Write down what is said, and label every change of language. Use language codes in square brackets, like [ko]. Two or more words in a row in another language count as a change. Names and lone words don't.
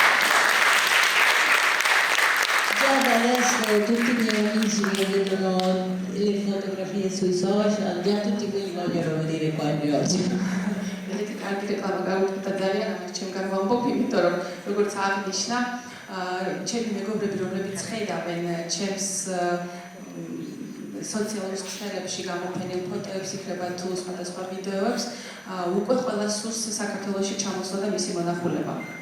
[it] Già da adesso tutti i miei amici che vedono le fotografie sui social, già tutti quelli vogliono vedere qua oggi. [ka] Vedete კარგი რეკლამა გავუკეთა ძალიან ამას ჩემგან ვამბობ, იმიტომ რომ როგორც აღნიშნა, ჩემი მეგობრები, რომლებიც ხედავენ ჩემს სოციალურ ქსელებში გამოფენილ ფოტოებს, იქნება თუ სხვადასხვა ვიდეოებს, უკვე ყველას სურს საქართველოში ჩამოსვლა და მისი მონახულება.